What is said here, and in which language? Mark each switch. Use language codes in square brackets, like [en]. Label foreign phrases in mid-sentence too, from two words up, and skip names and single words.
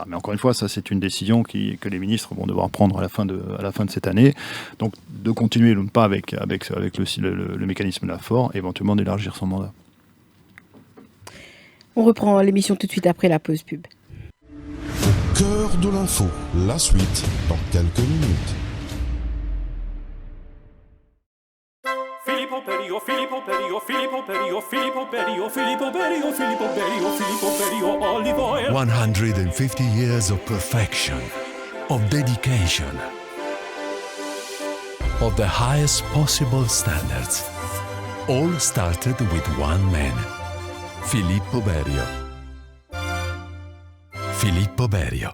[fr] Mais encore une fois, ça c'est une décision que les ministres vont devoir prendre à la fin de cette année. Donc de continuer ou pas avec le mécanisme de la FOR, éventuellement d'élargir son mandat. On reprend l'émission tout de suite après la pause pub. Au cœur de l'info, la suite dans quelques minutes. [en] Filippo Berio, Filippo Berio, Filippo Berio, Filippo Berio, Filippo Berio, Filippo Berio, Filippo Berio, olive oil. 150 years of perfection, of dedication, of the highest possible standards. All started with one man. Filippo Berio. Filippo Berio.